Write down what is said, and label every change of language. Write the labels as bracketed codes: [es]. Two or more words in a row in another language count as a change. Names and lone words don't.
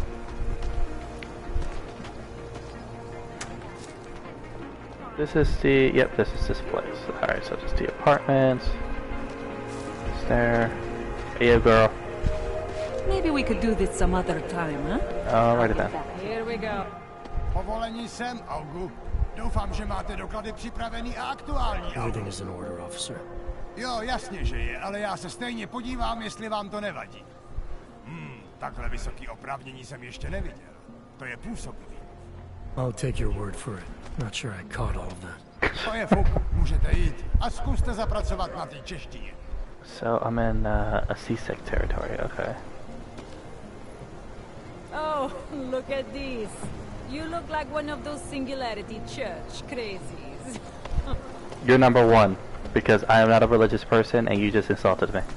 [en] This is the... Yep, this is this place. Alright, so just the apartments. It's there. Hey, girl. Maybe we could do this some other time, huh? Alrighty then. Here we go. [cs] Povolení sem, Augu. Doufám, že máte doklady připravený a aktuální. [en] Everything is in order, officer. [cs] Jo, jasně, že je, ale já se stejně podívám, jestli vám to nevadí. Takhle vysoký oprávnění jsem ještě neviděl. To je působivý. [en] I'll take your word for it. Not sure I caught all of that. [cs] To je fuk, můžete jít a zkuste zapracovat na té češtině. [en] So I'm in a CSEC territory, okay. Oh, look at this. You look like one of those Singularity Church crazies. You're number one, because I am not a religious person and you just insulted me.